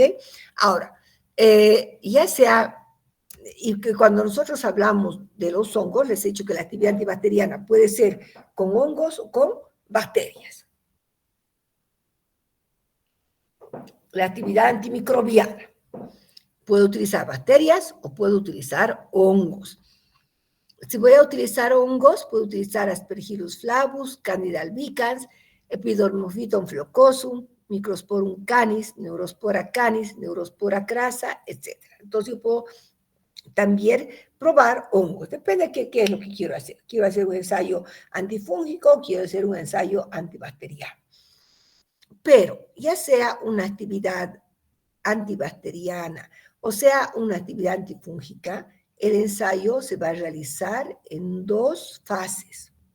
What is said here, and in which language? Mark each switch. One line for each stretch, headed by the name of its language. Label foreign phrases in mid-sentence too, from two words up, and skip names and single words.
Spanish: Ahora, ya sea, y que cuando nosotros hablamos de los hongos, les he dicho que la actividad antibacteriana puede ser con hongos o con bacterias. La actividad antimicrobiana. Puedo utilizar bacterias o puedo utilizar hongos. Si voy a utilizar hongos, puedo utilizar Aspergillus flavus, Candida albicans, Epidermophyton flocosum, Microsporum canis, Neurospora canis, Neurospora crassa, etc. Entonces yo puedo también probar hongos. Depende de qué es lo que quiero hacer. Quiero hacer un ensayo antifúngico, quiero hacer un ensayo antibacteriano. Pero ya sea una actividad antibacteriana o sea una actividad antifúngica, el ensayo se va a realizar en 2 fases.